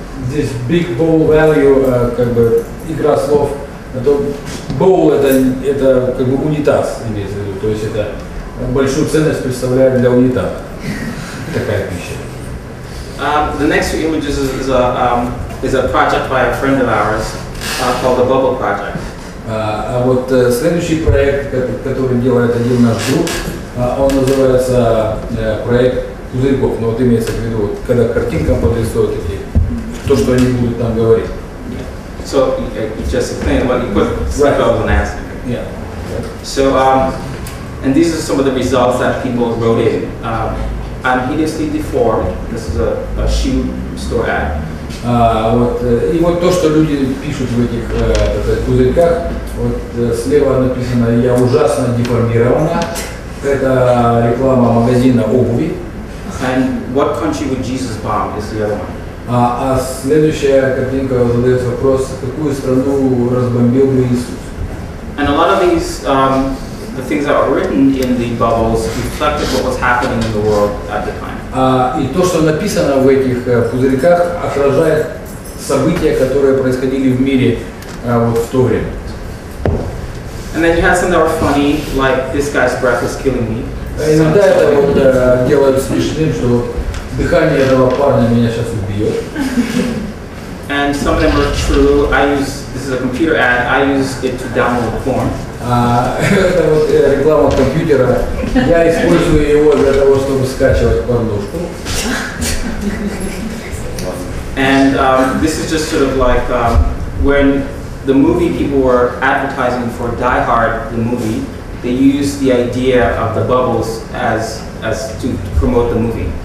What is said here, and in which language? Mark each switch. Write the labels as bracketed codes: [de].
[ru] Здесь [en] big bowl value, [ru] как бы игра слов. То bowl это как бы унитаз имеется в виду, то есть это большую ценность представляет для унитаза. Такая пища. [en] The next few images is a project by a friend of ours called the Bubble Project. [ru] А вот следующий проект, который делает один наш друг, он называется проект пузырьков. Но вот имеется в виду, вот, когда картинкам подрисуют то, что они будут там говорить. [en] So you just explained what you put bubbles and answer. Yeah. So and these are some of the results that people wrote in. I'm hideously deformed. This is a shoe store ad. [ru] Вот, и вот то, что люди пишут в этих пузырьках, вот слева написано «Я ужасно деформирована». Это реклама магазина обуви. [en] And what country would Jesus bomb is the other one. [ru] А следующая картинка задает вопрос, какую страну разбомбил бы Иисус. [en] And a lot of these, the things that were written in the bubbles reflected what was happening in the world at the time. [ru] И то, что написано в этих пузырьках, отражает события, которые происходили в мире вот в то время. [en] And then you had some that were funny, like this guy's breath is killing me. [ru] Иногда это вот делают смешным, что дыхание этого парня меня сейчас убьет. [en] And some of them are true. This is a computer ad. I use it to download porn. [ru] Это вот реклама компьютера. Я использую его для того, чтобы скачивать порнушку. [en] And this is just sort of like when the movie people were advertising for Die Hard, the movie, they used the idea of the bubbles as to promote the movie.